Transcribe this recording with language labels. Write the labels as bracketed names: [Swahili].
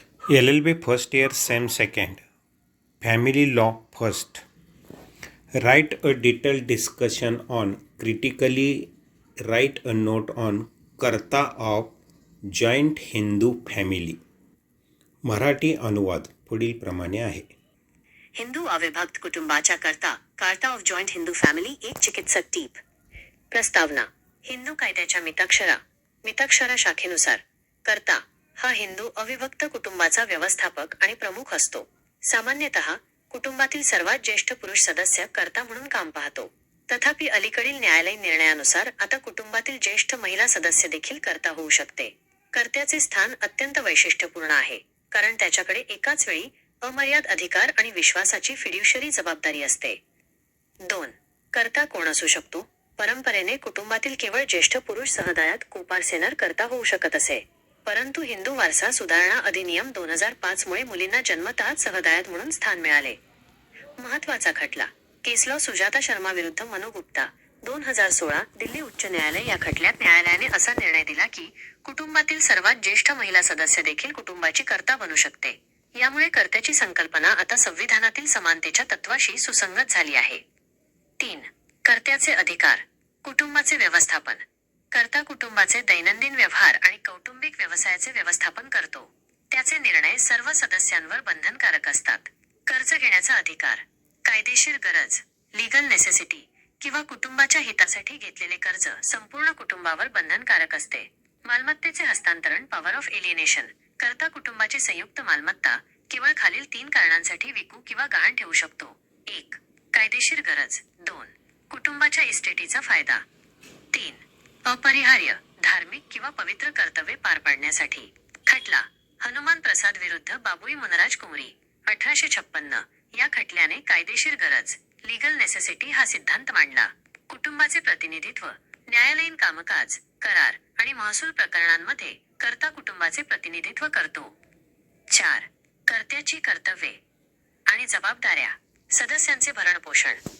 [English] LLB first year, SEM second. Family law first. Write a detailed discussion on critically write a note on karta of joint Hindu family. [Marathi] Marathi अनुवाद पुढील प्रमाणे आहे. हिंदू अविभक्त कुटुंबाच्या कार्ता of joint Hindu family एक चिकित्सक टीप. प्रस्तावना. हिंदू कायद्याच्या मिताक्षरा शाखेनुसार कर्ता हा हिंदू अविभक्त कुटुंबाचा व्यवस्थापक आणि प्रमुख असतो. सामान्यतः कुटुंबातील सर्वात ज्येष्ठ पुरुष सदस्य कर्ता म्हणून काम पाहतो. तथापि अलीकडील न्यायालयीन निर्णयानुसार आता कुटुंबातील ज्येष्ठ महिला सदस्य देखील कर्ता होऊ शकते. कर्त्याचे स्थान अत्यंत वैशिष्ट्यपूर्ण आहे, कारण त्याच्याकडे एकाच वेळी अमर्याद अधिकार आणि विश्वासाची फिड्युशरी जबाबदारी असते. 2. कर्ता कोण असू शकतो? परंपरेने कुटुंबातील केवळ ज्येष्ठ पुरुष सहदायात कोपारसेनर कर्ता होऊ शकत असे. परंतु हिंदू वारसा सुधारणा अधिनियम 2005 मुळे मुलींना जन्मतःच सहदायात म्हणून स्थान मिळाले. महत्त्वाचा खटला. केस लॉ सुजाता शर्मा विरुद्ध मनु गुप्ता 2016 दिल्ली उच्च न्यायालय. या खटल्यात न्यायालयाने असा निर्णय दिला की कुटुंबातील सर्वात ज्येष्ठ महिला सदस्य देखील कुटुंबाची कर्ता बनू शकते. यामुळे कर्त्याची संकल्पना आता संविधानातील समानतेच्या तत्वाशी सुसंगत झाली आहे. 3. कर्त्याचे अधिकार. कुटुंबाचे व्यवस्थापन. कर्ता कुटुंबाचे दैनंदिन व्यवहार आणि कौटुंबिक व्यवसायाचे व्यवस्थापन करतो. त्याचे निर्णय सर्व सदस्यांवर बंधनकारक असतात. कर्ज घेण्याचा अधिकार. कायदेशीर गरज लीगल नेसेसिटी किंवा कुटुंबाच्या हितासाठी घेतलेले कर्ज संपूर्ण कुटुंबावर बंधनकारक असते. मालमत्तेचे हस्तांतरण पॉवर ऑफ एलिएनेशन. कर्ता कुटुंबाची संयुक्त मालमत्ता केवळ खालील 3 कारणांसाठी विकू किंवा गहाण ठेवू शकतो. 1. कायदेशीर गरज. 2. कुटुंबाच्या इस्टेटीचा फायदा. 3. अपरिहार्य धार्मिक किंवा पवित्र कर्तव्ये पार पाडण्यासाठी. खटला. हनुमान प्रसाद विरुद्ध बाबुई मुनराज कुमरी 1856. या खटल्याने कायदेशीर गरज लीगल नेसेसिटी हा सिद्धांत मांडला. कुटुंबाचे प्रतिनिधित्व. न्यायालयीन कामकाज, करार आणि महसूल प्रकरणांमध्ये कर्ता कुटुंबाचे प्रतिनिधित्व करतो. 4. कर्त्याची कर्तव्ये आणि जबाबदाऱ्या. सदस्यांचे भरणपोषण.